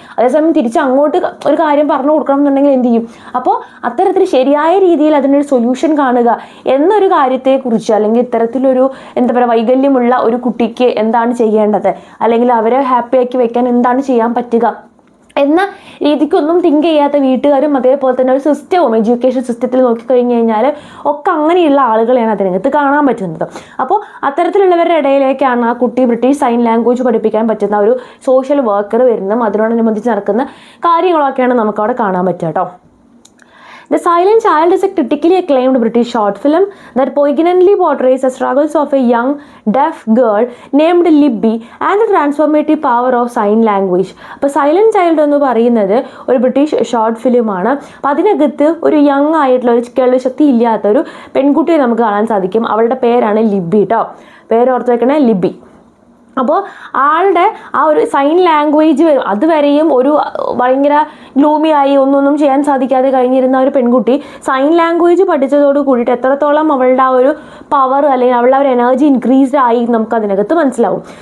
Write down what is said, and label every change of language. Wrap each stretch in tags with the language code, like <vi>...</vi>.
<ml>അതേസമയം തിരിച്ച് അങ്ങോട്ട് ഒരു കാര്യം പറഞ്ഞു കൊടുക്കണം എന്നുണ്ടെങ്കിൽ എന്ത് ചെയ്യും? അപ്പോൾ അത്തരത്തിൽ ശരിയായ രീതിയിൽ അതിനൊരു സൊല്യൂഷൻ കാണുക എന്നൊരു കാര്യത്തെക്കുറിച്ച്, അല്ലെങ്കിൽ ഇത്തരത്തിലൊരു എന്താ പറയുക വൈകല്യമുള്ള ഒരു കുട്ടിക്ക് എന്താണ് ചെയ്യേണ്ടത്, അല്ലെങ്കിൽ അവരെ ഹാപ്പിയാക്കി വെക്കാൻ എന്താണ് ചെയ്യാൻ പറ്റുക എന്ന രീതിക്കൊന്നും തിങ്ക് ചെയ്യാത്ത വീട്ടുകാരും അതേപോലെ തന്നെ ഒരു സിസ്റ്റവും എഡ്യൂക്കേഷൻ സിസ്റ്റത്തിൽ നോക്കിക്കഴിഞ്ഞ് കഴിഞ്ഞാൽ ഒക്കെ അങ്ങനെയുള്ള ആളുകളെയാണ് അതിനകത്ത് കാണാൻ പറ്റുന്നത്. അപ്പോൾ അത്തരത്തിലുള്ളവരുടെ ഇടയിലേക്കാണ് ആ കുട്ടി ബ്രിട്ടീഷ് സൈൻ ലാംഗ്വേജ് പഠിപ്പിക്കാൻ പറ്റുന്ന ഒരു സോഷ്യൽ വർക്കർ വരുന്നതും അതിനോടനുബന്ധിച്ച് നടക്കുന്ന കാര്യങ്ങളൊക്കെയാണ് നമുക്കവിടെ കാണാൻ പറ്റുക കേട്ടോ.</ml> <en>The Silent Child is a critically acclaimed British short film that poignantly portrays the struggles of a young deaf girl named Libby and the transformative power of sign language.</en> <ml>അപ്പോൾ silent child എന്ന് പറയുന്നത് ഒരു British short ഫിലിമാണ്. അപ്പോൾ അതിനകത്ത് ഒരു young ആയിട്ടുള്ള ഒരു കേൾവി ശക്തി ഇല്ലാത്ത ഒരു പെൺകുട്ടിയെ നമുക്ക് കാണാൻ സാധിക്കും. അവളുടെ പേരാണ് ലിബി കേട്ടോ, പേര് ഓർത്ത് വെക്കണേ, ലിബി. അപ്പോൾ ആളുടെ ആ ഒരു സൈൻ ലാംഗ്വേജ് വരും, അതുവരെയും ഒരു ഭയങ്കര ഗ്ലൂമി ആയി ഒന്നൊന്നും ചെയ്യാൻ സാധിക്കാതെ കഴിഞ്ഞിരുന്ന ഒരു പെൺകുട്ടി സൈൻ ലാംഗ്വേജ് പഠിച്ചതോട് കൂടിയിട്ട് എത്രത്തോളം അവളുടെ ആ ഒരു പവർ അല്ലെങ്കിൽ അവളുടെ ഒരു എനർജി ഇൻക്രീസ്ഡ് ആയി നമുക്ക് അതിനകത്ത് മനസ്സിലാവും.</ml>